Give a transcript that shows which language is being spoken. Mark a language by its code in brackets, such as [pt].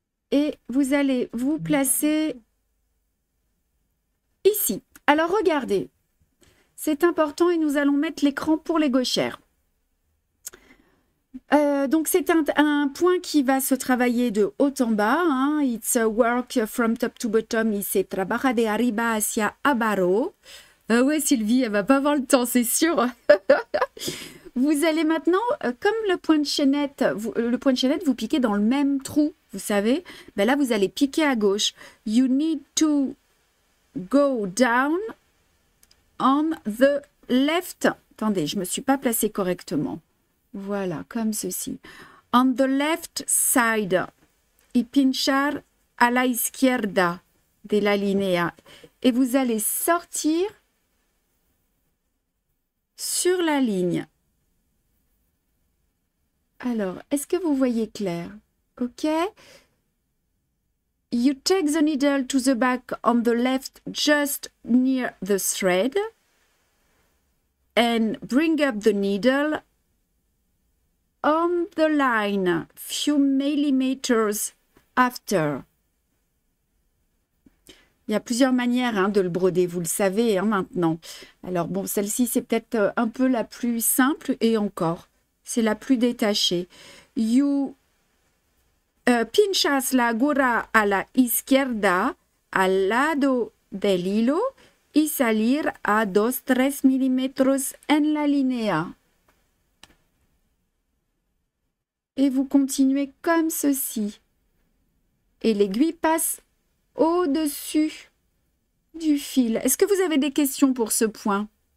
[fr] Et vous allez vous placer ici. Alors, regardez. C'est important et nous allons mettre l'écran pour les gauchères. Donc, c'est un point qui va se travailler de haut en bas. Hein. [en] It's a work from top to bottom. [es] Y se trabaja de arriba hacia abajo. [fr] Ouais, Sylvie, elle va pas avoir le temps, c'est sûr. Vous allez maintenant, comme le point de chaînette, vous piquez dans le même trou, vous savez. Ben là, vous allez piquer à gauche. [en] You need to go down on the left. [fr] Attendez, je me suis pas placée correctement. Voilà, comme ceci. [en] On the left side. [es] Y pinchar a la izquierda de la línea. [fr] Et vous allez sortir sur la ligne. Alors, est-ce que vous voyez clair? OK. [en] You take the needle to the back on the left just near the thread and bring up the needle on the line few millimeters after. [fr] Il y a plusieurs manières de le broder, vous le savez maintenant. Alors bon, celle-ci, c'est peut-être un peu la plus simple et encore, c'est la plus détachée. [es] You pinchas la aguja a la izquierda al lado del hilo y salir a 2-3 milímetros en la línea. [fr] Et vous continuez comme ceci. Et l'aiguille passe au-dessus du fil. Est-ce que vous avez des questions pour ce point?